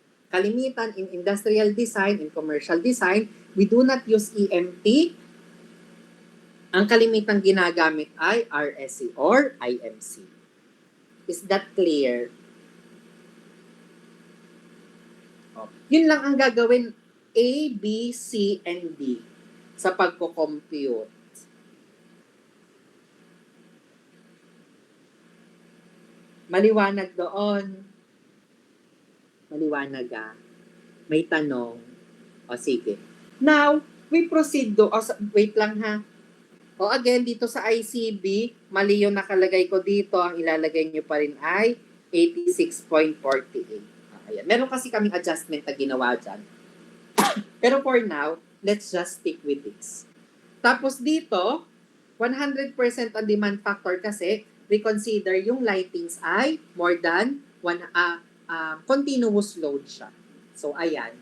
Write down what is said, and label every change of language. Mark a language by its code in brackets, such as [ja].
[en] Kalimitan in industrial design, in commercial design, we do not use EMT. [tl] Ang kalimitang ginagamit ay RSC or IMC. [en] Is that clear? [tl] Oh. Yun lang ang gagawin A, B, C, and D sa pagko-compute. Maliwanag doon. Maliwanag ah. May tanong. O sige. [en] Now, we proceed [tl] wait lang ha. O again, dito sa ICB, mali yung nakalagay ko dito. Ang ilalagay nyo pa rin ay 86.48. Ayan. Meron kasi kaming adjustment na ginawa dyan. [en] Pero for now, let's just stick with this. [tl] Tapos dito, 100% ang demand factor kasi [en] we consider [tl] yung lightings ay [en] more than continuous load [tl] siya. So, ayan.